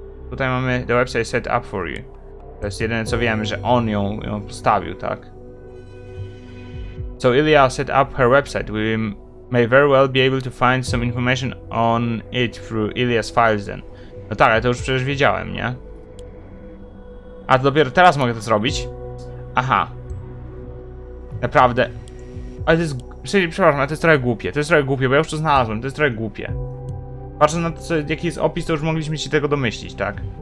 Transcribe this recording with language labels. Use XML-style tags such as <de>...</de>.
<pl>Tutaj mamy</pl> <en>the website set up for you.</en> <pl>To jest jedyne co wiemy, że on ją postawił, tak?</pl> <en>So Ilya'i set up her website. We may very well be able to find some information on it through Ilya's files then.</en> <pl>No tak, ale to już przecież wiedziałem, nie? A to dopiero teraz mogę to zrobić? Aha. Naprawdę. Ale to jest... Przepraszam, ale to jest trochę głupie. To jest trochę głupie, bo ja już to znalazłem. To jest trochę głupie. Patrząc na to, jaki jest opis, to już mogliśmy się tego domyślić, tak?</pl>